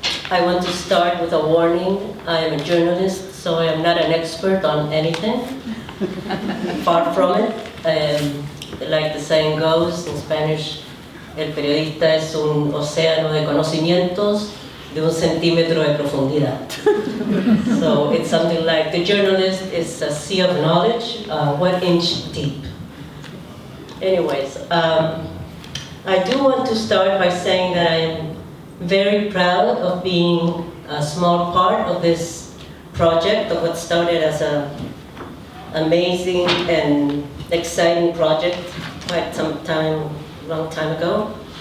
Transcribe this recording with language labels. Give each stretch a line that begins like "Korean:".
English: I want to start with a warning. I am a journalist, so I am not an expert on anything. Far from it. Like the saying goes in Spanish,
Spanish: el periodista es un océano de conocimientos de un centímetro de profundidad.
English: So it's something like the journalist is a sea of knowledge, 1 inch deep. Anyways, I do want to start by saying that I am very proud of being a small part of this project, of what started as an amazing and exciting project quite long time ago.